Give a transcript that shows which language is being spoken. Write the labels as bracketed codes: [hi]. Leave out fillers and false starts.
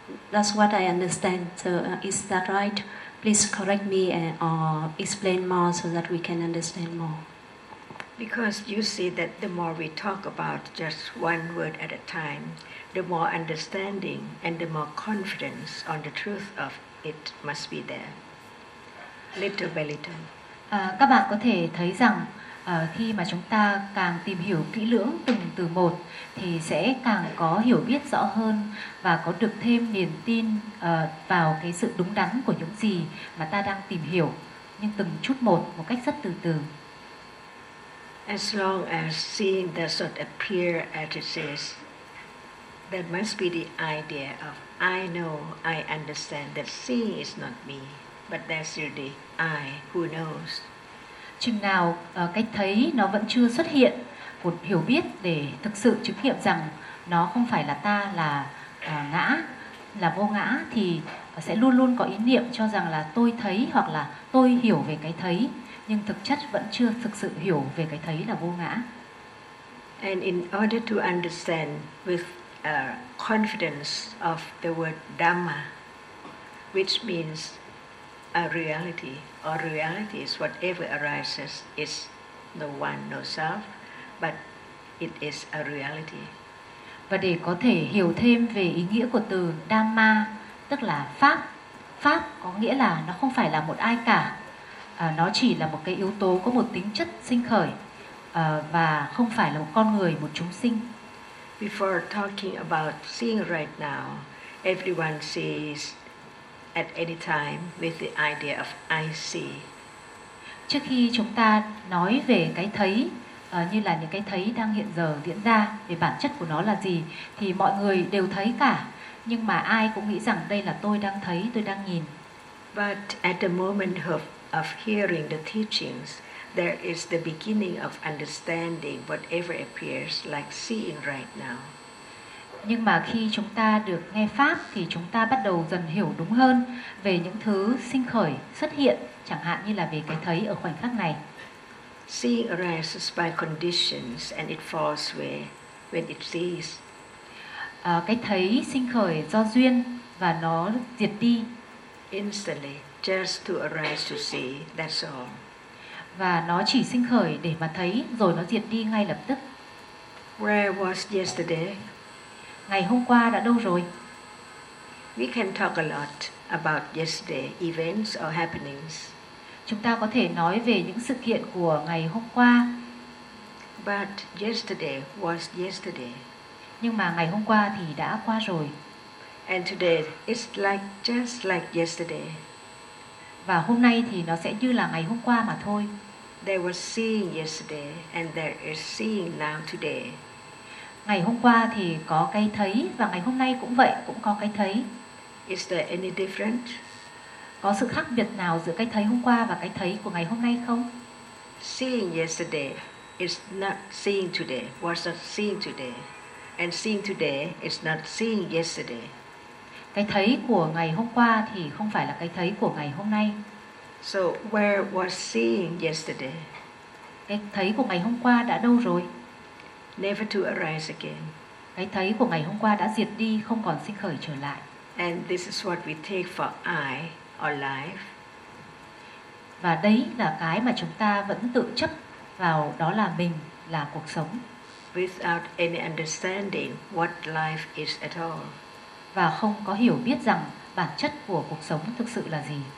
[en] That's what I understand. So is that right? Please correct me or explain more so that we can understand more. Because you see that the more we talk about just one word at a time, the more understanding and the more confidence on the truth of it must be there, little by little. [vi] Các bạn có thể thấy rằng khi mà chúng ta càng tìm hiểu kỹ lưỡng từng từ một thì sẽ càng có hiểu biết rõ hơn và có được thêm niềm tin vào cái sự đúng đắn của những gì mà ta đang tìm hiểu, nhưng từng chút một cách rất từ từ. [en] As long as seeing does not appear as it says, there must be the idea of I know, I understand that seeing is not me, but there's still the I who knows. [vi] Chừng nào cách thấy nó vẫn chưa xuất hiện một hiểu biết để thực sự chứng nghiệm rằng nó không phải là ta, là ngã, là vô ngã, thì sẽ luôn luôn có ý niệm cho rằng là tôi thấy hoặc là tôi hiểu về cái thấy, nhưng thực chất vẫn chưa thực sự hiểu về cái thấy là vô ngã. [en] And in order to understand with confidence of the word Dhamma, which means a reality, or reality is whatever arises, is no one, no self, but it is a reality. [vi] Và để có thể hiểu thêm về ý nghĩa của từ Dhamma, tức là pháp, pháp có nghĩa là nó không phải là một ai cả, nó chỉ là một cái yếu tố có một tính chất sinh khởi, và không phải là một con người, một chúng sinh. [en] Before talking about seeing right now, everyone sees at any time with the idea of I see. [vi] Trước khi chúng ta nói về cái thấy, như là những cái thấy đang hiện giờ diễn ra, về bản chất của nó là gì, thì mọi người đều thấy cả, nhưng mà ai cũng nghĩ rằng đây là tôi đang thấy, tôi đang nhìn. [en] But at the moment of hearing the teachings, there is the beginning of understanding whatever appears like seeing right now. [vi] Nhưng mà khi chúng ta được nghe pháp thì chúng ta bắt đầu dần hiểu đúng hơn về những thứ sinh khởi xuất hiện, chẳng hạn như là về cái thấy ở khoảnh khắc này. [en] Seeing arises by conditions and it falls away when it sees. [vi] Cái thấy sinh khởi do duyên và nó diệt đi. [en] Instantly, just to arise to see, that's all. [vi] Và nó chỉ sinh khởi để mà thấy rồi nó diệt đi ngay lập tức. [en] Where was yesterday? [vi] Ngày hôm qua đã đâu rồi? [en] We can talk a lot about yesterday events or happenings. [vi] Chúng ta có thể nói về những sự kiện của ngày hôm qua. [en] But yesterday was yesterday. [vi] Nhưng mà ngày hôm qua thì đã qua rồi. [en] And today is like just like yesterday. [vi] Và hôm nay thì nó sẽ như là ngày hôm qua mà thôi. [en] There was seeing yesterday and there is seeing now today. [vi] Ngày hôm qua thì có cái thấy và ngày hôm nay cũng vậy, cũng có cái thấy. [en] Is there any difference? [vi] Có sự khác biệt nào giữa cái thấy hôm qua và cái thấy của ngày hôm nay không? [en] Seeing yesterday is not seeing today, was not seeing today. And seeing today is not seeing yesterday. [vi] Cái thấy của ngày hôm qua thì không phải là cái thấy của ngày hôm nay. [en] So where was seeing yesterday? [vi] Cái thấy của ngày hôm qua đã đâu rồi? [en] Never to arise again. [vi] Cái thấy của ngày hôm qua đã diệt đi, không còn sinh khởi trở lại. [en] And this is what we take for I or life. [vi] Và đấy là cái mà chúng ta vẫn tự chấp vào, đó là mình, là cuộc sống. [en] without any understanding what life is at all. [vi] Và không có hiểu biết rằng bản chất của cuộc sống thực sự là gì.